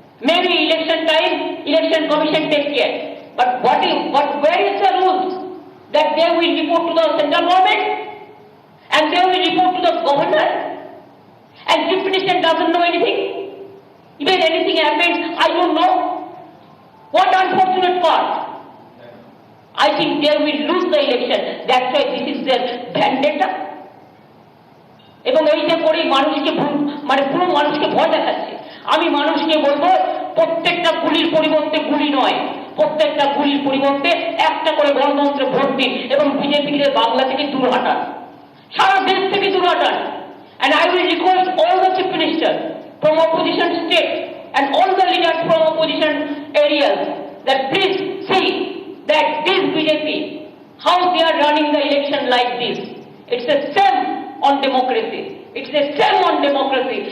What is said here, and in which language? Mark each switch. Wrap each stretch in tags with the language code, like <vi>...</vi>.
<en>Maybe election time, election commission take care. But where is the rules that they will report to the central government and they will report to the governor? And Chief Minister doesn't know anything. Even anything happens, I don't know. What unfortunate part. I think they will lose the election. That's why this is their vendetta.</en> <bn>এবং এইটা করেই মানুষকে মানে পুরো মানুষকে ভয় দেখাচ্ছে। আমি মানুষকে বলবো প্রত্যেকটা গুলির পরিবর্তে গুলি নয়, প্রত্যেকটা গুলির পরিবর্তে একটা করে গণতন্ত্রে ভোট দিন এবং বিজেপিকে বাংলা থেকে দূর হাঁটান, সারা দেশ থেকে দূর হাঁটান।</bn> <en>And I will request all the chief ministers from opposition state and all the leaders from opposition areas that please see that this BJP, how they are running the election like this. It's a shame on democracy. It's a shame on democracy.</en>